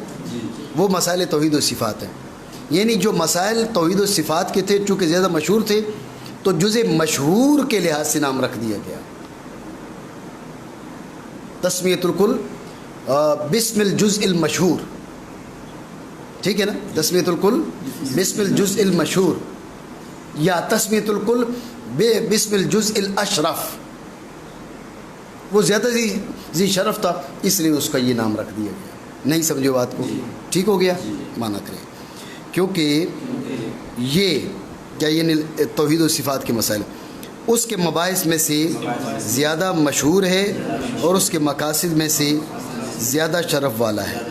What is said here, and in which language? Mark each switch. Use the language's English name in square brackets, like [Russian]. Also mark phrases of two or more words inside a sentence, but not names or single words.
[Urdu] وہ مسائل توحید و صفات ہیں. یعنی جو مسائل توحید و صفات کے تھے چونکہ زیادہ مشہور تھے تو جزء مشہور کے لحاظ سے نام رکھ دیا گیا. [Arabic] تسمیۃ الکل بسم الجزء المشہور. [Urdu] ٹھیک ہے نا؟ [Arabic] تسمیۃ الکل بسم الجزء المشہور، یا تسمیۃ الکل بسم الجزء الاشرف. [Urdu] وہ زیادہ ذی شرف تھا اس لیے اس کا یہ نام رکھ دیا گیا. نہیں سمجھو بات کو؟ ٹھیک ہو گیا؟ مانا کریں، کیونکہ یہ کیا یعنی توحید و صفات کے مسائل اس کے مباحث میں سے زیادہ مشہور ہے اور اس کے مقاصد میں سے زیادہ شرف والا ہے.